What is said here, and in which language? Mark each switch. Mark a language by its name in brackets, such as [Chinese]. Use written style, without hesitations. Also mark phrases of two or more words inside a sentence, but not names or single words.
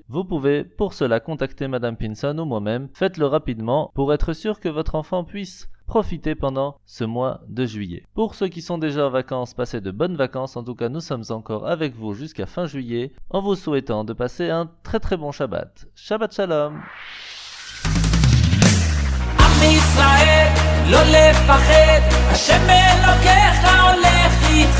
[French] Vous pouvez pour cela contacter Madame Pinson ou moi-même. Faites-le rapidement pour être sûr que votre enfant puisse profiter pendant ce mois de juillet. Pour ceux qui sont déjà en vacances, passez de bonnes vacances. En tout cas, nous sommes encore avec vous jusqu'à fin juillet en vous souhaitant de passer un très très bon Shabbat. [Hebrew] שבת שלום. עם ישראל, לא לפחד, השם אלוקיך הולך איתך.